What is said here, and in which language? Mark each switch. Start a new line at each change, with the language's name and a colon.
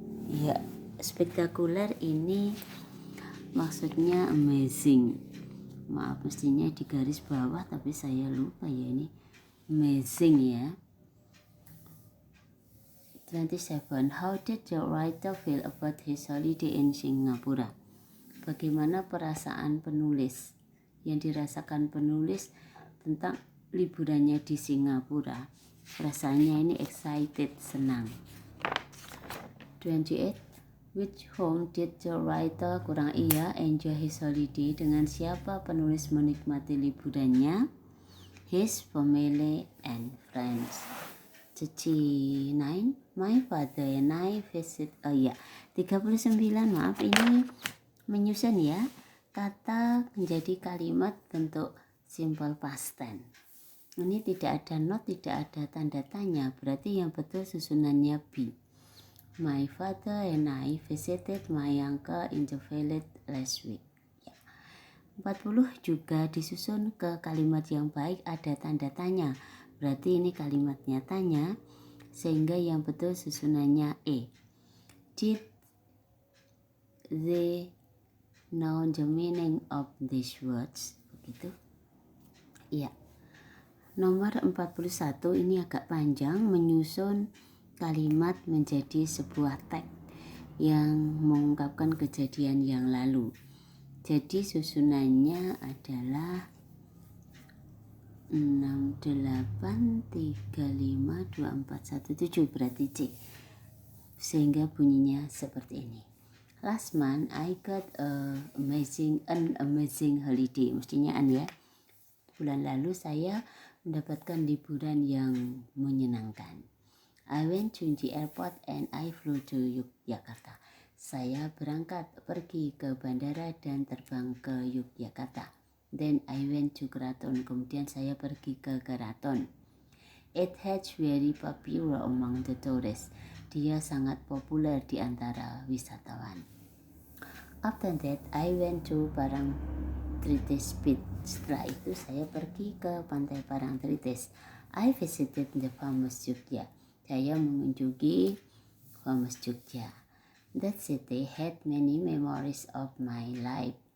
Indonesian: Ya, spektakuler ini maksudnya amazing. Maaf, mestinya di garis bawah tapi saya lupa ya, ini amazing ya. 27.
English: How did the writer feel about his holiday in Singapore?
Indonesian: Bagaimana perasaan penulis yang dirasakan penulis tentang liburannya di Singapura? Rasanya ini excited, senang. 28.
English: Which home did the writer enjoy his holiday?
Indonesian: Dengan siapa penulis menikmati liburannya?
English: His family and friends. 39. My father and I visit 39,
Indonesian: maaf ini menyusun ya. Kata menjadi kalimat bentuk simple past tense. Ini tidak ada not, tidak ada tanda tanya, berarti yang betul susunannya be.
English: My father and I visited my uncle in the village last week.
Indonesian: 40 juga disusun ke kalimat yang baik ada tanda tanya. Berarti ini kalimatnya tanya, sehingga yang betul susunannya E.
English: Did they know the meaning of these words?
Indonesian: Begitu. Iya. Nomor 41 ini agak panjang, menyusun kalimat menjadi sebuah teks yang mengungkapkan kejadian yang lalu. Jadi susunannya adalah 6, 8, 3, 5, 2, 4, 1, 7 berarti C. Sehingga bunyinya seperti ini.
English: Last month I got an amazing holiday.
Indonesian: Mestinya an ya. Bulan lalu saya mendapatkan liburan yang menyenangkan.
English: I went to the airport and I flew to Yogyakarta.
Indonesian: Saya pergi ke bandara dan terbang ke Yogyakarta.
English: Then I went to Keraton.
Indonesian: Kemudian saya pergi ke Keraton.
English: It has very popular among the tourists.
Indonesian: Dia sangat populer di antara wisatawan.
English: After that, I went to Parangtritis Beach.
Indonesian: Setelah itu saya pergi ke pantai Parangtritis.
English: I visited the famous Jogja.
Indonesian: Saya mengunjungi famous Jogja.
English: That city had many memories of my life.